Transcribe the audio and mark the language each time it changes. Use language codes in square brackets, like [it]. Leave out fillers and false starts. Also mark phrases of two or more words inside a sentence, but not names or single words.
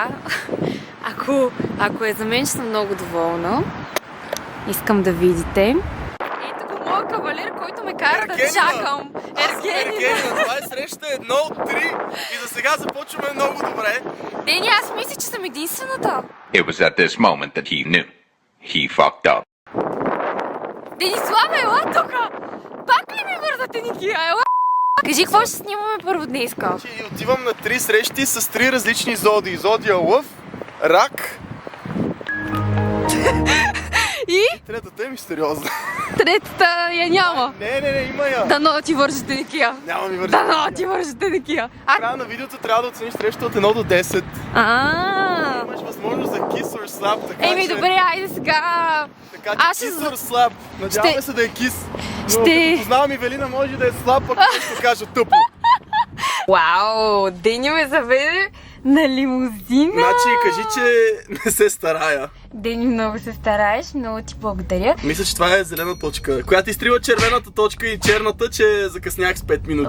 [bg] Ако е за мен, ще съм много доволна. Искам да видите. Ето го моят кавалер, който ме кара да чакам. Ергенина, това е среща 1 от 3 и за сега започваме много добре. Дени, аз мисля, че съм единствената. [en] It was at this moment that he knew. He fucked up. [bg] Денислава, ела тука! Пак ли ми вързате, Никия? Ела! Кажи, какво ще снимаме първо днеска? Отивам на 3 срещи с 3 различни зодии. Зодия Лъв, Рак И? Третата е мистериозна. Третата я няма. Не, има я. Дано ти вържете, Никия. Няма ми вържи. Дано ти вържете, Никия. В края на видеото трябва да оцениш среща от 1 до 10. Имаш възможност за [en] kiss or slap, [bg] така Еми, че... добре, айде сега. Така че [en] kiss or slap. [bg] Надяваме се да е kiss. Но като познавам Ивелина, може да е slap, ако ще кажа тъпо. Вау, Дени ме заведе на лимузина. Значи, кажи, че не се старая. Дени, много се стараеш, много ти благодаря. Мисля, че това е зелена точка, която изтрива червената точка и черната, че закъснях с 5 минути.